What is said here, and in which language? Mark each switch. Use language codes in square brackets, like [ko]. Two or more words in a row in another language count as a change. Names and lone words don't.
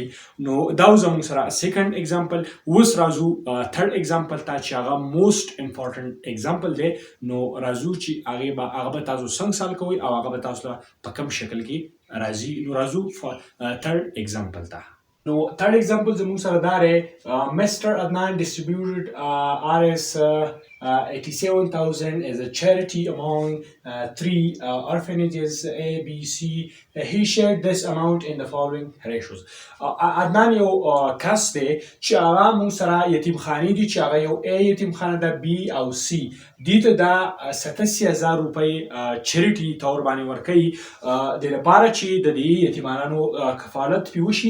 [ps] نو دا زموږ سره [en] second example. [ps] اوس راځو [en] third example [ps] ته چې هغه [en] most important example [ps] دی. نو راځو چې هغه به تاسو څنګه سال کوئ او هغه به تاسو په کوم شکل کې راځي. نو راځو [en] third example [ps] ته. نو [en] third example [ps] زموږ سره دا دی Mr. [en] Adnan distributed Rs 87,000 as a charity among 3 orphanages A, B, C. He shared this amount in the following ratios. [ps] عدنان یو کس دی چې هغه موږ سره یتیم خانې دي چې هغه یو A یتیم خانه ده، B او C. دې ته دا 87,000 روپۍ چریټي طور باندې ورکوي د لپاره چې د دې یتیمانو کفالت پرې وشي.